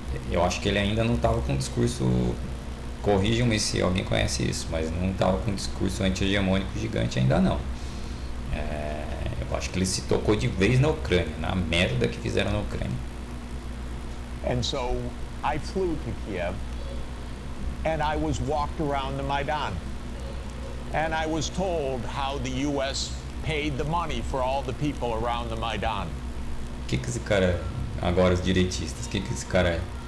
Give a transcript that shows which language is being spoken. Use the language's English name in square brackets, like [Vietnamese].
[Portuguese] Eu acho que ele ainda não estava com um discurso, corrijam-me se alguém conhece isso, mas não estava com um discurso anti-hegemônico gigante ainda não. Eu acho que ele se tocou de vez na Ucrânia, na merda que fizeram na Ucrânia. [English] And so I flew to Kiev and I was walked around the Maidan. And I was told how the U.S. paid the money for all the people around the Maidan. [Portuguese] O que esse cara, agora os direitistas, o que esse cara é?